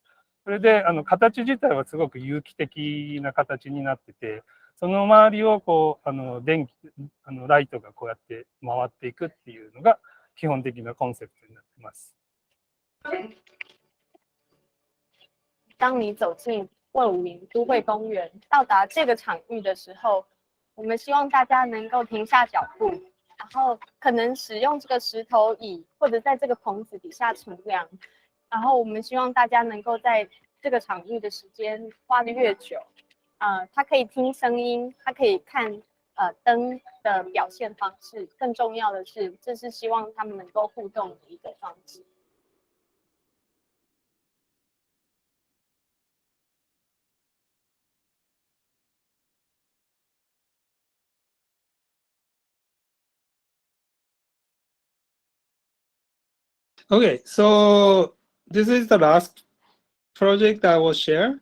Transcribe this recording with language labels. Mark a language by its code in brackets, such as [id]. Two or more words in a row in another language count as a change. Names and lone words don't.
[ja] それで形自体はすごく有機的な形になってて、その周りをライトがこうやって回っていくっていうのが基本的なコンセプトになっています。 [zh] 当你走进卫武营都会公园，到达这个场域的时候，我们希望大家能够停下脚步，然后可能使用这个石头椅，或者在这个棚子底下乘凉。然后我们希望大家能够在这个场域的时间花得越久，他可以听声音，他可以看灯的表现方式，更重要的是，这是希望他们能够互动的一个装置。 [en] Okay, so this is the last project I will share.